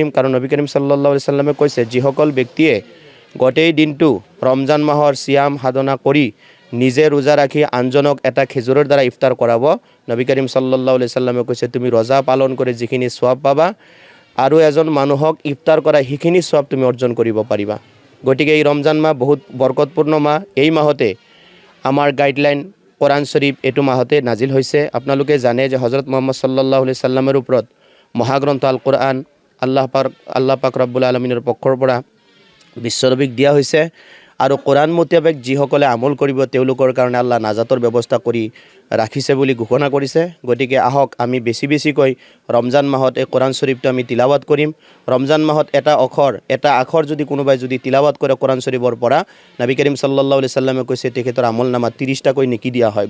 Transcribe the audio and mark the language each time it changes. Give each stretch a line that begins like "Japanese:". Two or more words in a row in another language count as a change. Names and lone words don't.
Assamese: কাৰণ
Arabic: نبي كريم صلى الله عليه وسلم
Assamese: কৈছে, যিসকল ব্যক্তিয়ে গোটেই দিনটো ৰমজান মাহৰ সিয়াম সাধনা কৰি নিজে ৰোজা ৰাখি আনজনক এটা খেজুৰৰ দ্বাৰা ইফতাৰ কৰাব,
Arabic: نبي كريم صلى الله عليه وسلم
Assamese: কৈছে, তুমি ৰোজা পালন কৰি যিখিনি সওয়াব পাবা আৰু এজন মানুহক ইফতাৰ কৰা সেইখিনি সওয়াব তুমি অৰ্জন কৰিব পাৰিবা। গতিকে এই ৰমজান মাহ বহুত বৰকতপূৰ্ণ মাহ। এই মাহতে আমাৰ গাইডলাইন কোরআন শরীফ এইটো মাহতে নাজিল হৈছে। আপোনালোকে জানে যে হজরত মুহাম্মদ
Arabic: صلى الله عليه سلم
Assamese: ওপৰত মহাগ্ৰন্থ
Arabic: القرآن
Assamese: আল্লাহ পাক
Arabic: رب العالمين
Assamese: পক্ষৰ পৰা বিশ্বনবীক দিয়া হৈছে। আৰু কোরআন মোতাবেক যিসকলে আমল কৰিব তেওঁলোকৰ কাৰণে আল্লাহ নাজাতৰ ব্যৱস্থা কৰি ৰাখিছে বুলি ঘোষণা কৰিছে। গতিকে আহক আমি বেছিকৈ ৰমজান মাহত এই কোরআন শরীফটো আমি তিলাৱত কৰিম। ৰমজান মাহত এটা আখৰ যদি কোনোবাই যদি তিলাৱত কৰে কোরআন শরীফৰ পৰা,
Arabic: نبي كريم صلى الله عليه سلم
Assamese: কৈছে তেখেতৰ আমল নামা 30টাকৈ নেকি দিয়া হয়।